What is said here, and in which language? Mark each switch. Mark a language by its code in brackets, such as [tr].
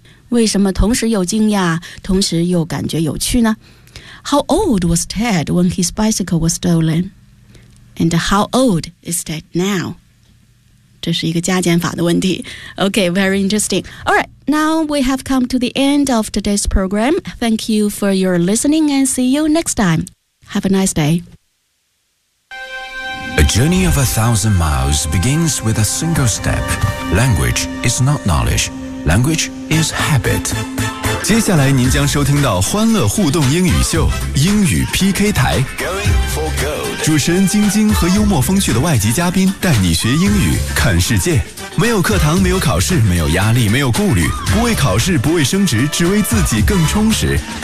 [zh] 为什么同时又惊讶，同时又感觉有趣呢？ [en] How old was Ted when his bicycle was stolen? And how old is Ted now? [zh] 这是一个加减法的问题。 [en] Okay, very interesting. All right, now we have come to the end of today's program. Thank you for your listening and see you next time. Have a nice day. A journey of 1,000 miles begins with a single step. Language is not knowledge. Language is habit. [zh] 接下来您将收听到欢乐互动英语秀英语 PK 台。主持人晶晶和幽默风趣的外籍嘉宾带你学英语看世界。没有课堂，没有考试，没有压力，没有顾虑，不为考试，不为升职，只为自己更充实。